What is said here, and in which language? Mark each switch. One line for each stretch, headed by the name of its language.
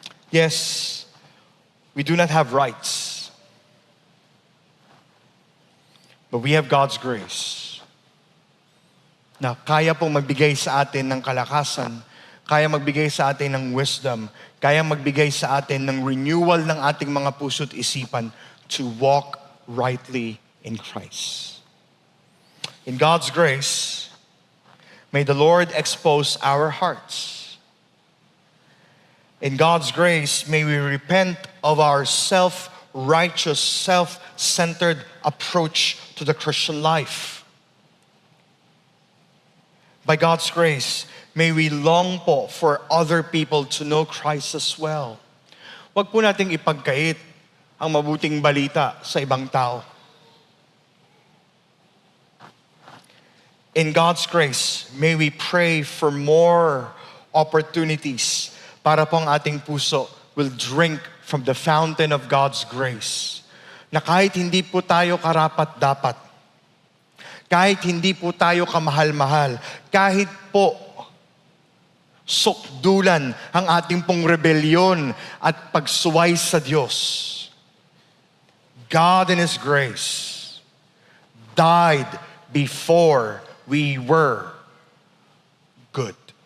English: Yes, we do not have rights, but we have God's grace
Filipino: na kaya pong magbigay sa atin ng kalakasan, kaya magbigay sa atin ng wisdom, kaya magbigay sa atin ng renewal ng ating mga puso't isipan
English: to walk rightly in Christ. In God's grace, may the Lord expose our hearts. In God's grace, may we repent of our self-righteous, self-centered approach to the Christian life. By God's grace, may we long po for other people to know Christ as well.
Filipino: Huwag po nating ipagkait ang mabuting balita sa ibang tao.
English: In God's grace, may we pray for more opportunities
Filipino: para po ang ating puso
English: will drink from the fountain of God's grace.
Filipino: Na kahit hindi po tayo karapat-dapat, kahit hindi po tayo kamahal-mahal, kahit po sukdulan ang ating pong rebelyon at pagsuway sa Diyos,
English: God in His grace died before we were good.